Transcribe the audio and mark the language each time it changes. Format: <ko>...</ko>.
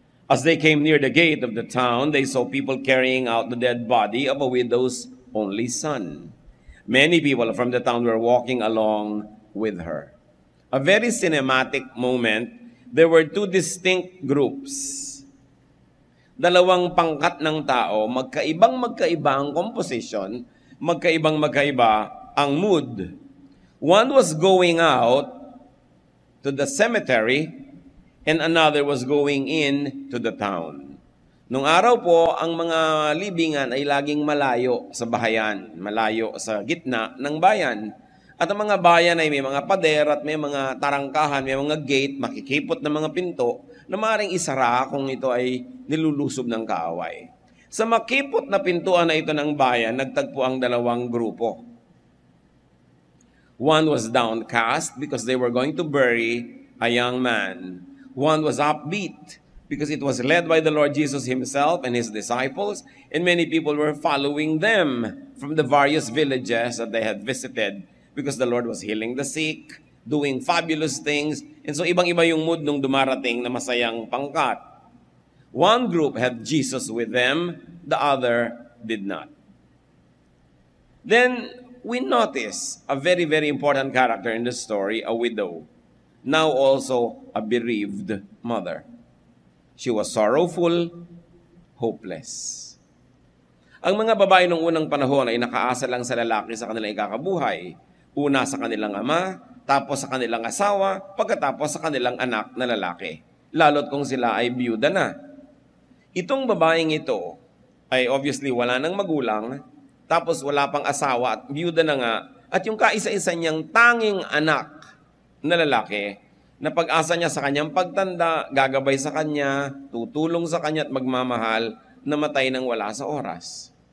<en>As they came near the gate of the town, they saw people carrying out the dead body of a widow's only son. Many people from the town were walking along with her. A very cinematic moment. There were two distinct groups.</en> <tl>Dalawang pangkat ng tao, magkaibang-magkaiba ang composition, magkaibang-magkaiba ang mood.</tl> <en>One was going out to the cemetery and another was going in to the town.</en> <tl>Nung araw po, ang mga libingan ay laging malayo sa bahayan, malayo sa gitna ng bayan. At ang mga bayan ay may mga pader at may mga tarangkahan, may mga gate, makikipot na mga pinto na maaaring isara kung ito ay nilulusob ng kaaway. Sa makipot na pintuan na ito ng bayan, nagtagpo ang dalawang grupo.</tl> <en>One was downcast because they were going to bury a young man. One was upbeat because it was led by the Lord Jesus himself and his disciples, and many people were following them from the various villages that they had visited because the Lord was healing the sick, doing fabulous things, and so</en> <tl>ibang-iba yung mood nung dumarating na masayang pangkat.</tl> <en>One group had Jesus with them, the other did not. Then, we notice a very, very important character in the story, a widow, now also a bereaved mother. She was sorrowful, hopeless.</en> <tl>Ang mga babae noong unang panahon ay nakaasa lang sa lalaki sa kanilang ikakabuhay. Una sa kanilang ama, tapos sa kanilang asawa, pagkatapos sa kanilang anak na lalaki. Lalo't kung sila ay biyuda na. Itong babaeng ito ay obviously wala nang magulang, tapos wala pang asawa at biyuda na nga, at yung kaisa-isa niyang tanging anak na lalaki, na pag-asa niya sa kanyang pagtanda, gagabay sa kanya, tutulong sa kanya at magmamahal, namatay nang wala sa oras.</tl>